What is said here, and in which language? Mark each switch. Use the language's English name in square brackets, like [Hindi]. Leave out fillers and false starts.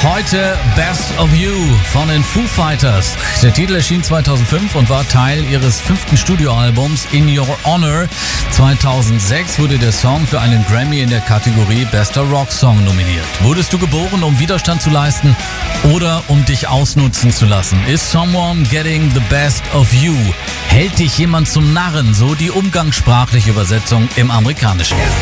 [German] Heute Best of You von den Foo Fighters. Der Titel erschien 2005 und war Teil ihres 5. Studioalbums In Your Honor. 2006 wurde der Song für einen Grammy in der Kategorie Bester Rock Song nominiert. Wurdest du geboren, um Widerstand zu leisten oder um dich ausnutzen zu lassen? [English] Is someone getting the best of you? [German] Hält dich jemand zum Narren? So die umgangssprachliche Übersetzung im Amerikanischen.